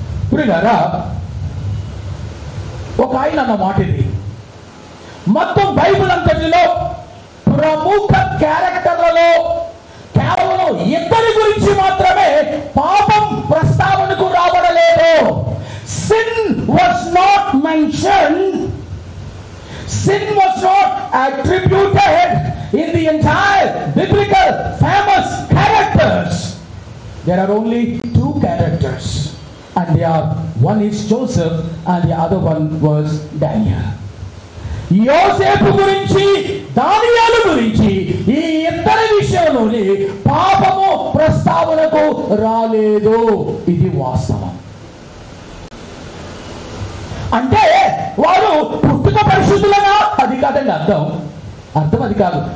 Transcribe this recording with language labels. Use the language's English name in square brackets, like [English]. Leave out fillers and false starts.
[Telugu] ప్రియులారా, ఒక ఆయన అన్న మాట ఇది, మొత్తం బైబిల్ అంతటిలో ప్రముఖ క్యారెక్టర్లలో కేవలం ఇద్దరి గురించి మాత్రమే పాపం ప్రస్తావనకు రాబడలేదు. [English] Sin was not mentioned. Sin was not attributed in the entire biblical famous characters. There are only two characters, and they are, one is Joseph and the other one was Daniel. [Telugu] యోసేపు గురించి, దానియేలు గురించి ఈ ఇద్దరి విషయంలోని పాపము ప్రస్తావనకు రాలేదు. ఇది వాస్తవం. అంటే వారు పుట్టుక పరిశుద్ధులనా? అది కాదండి అర్థం. అది కాదు.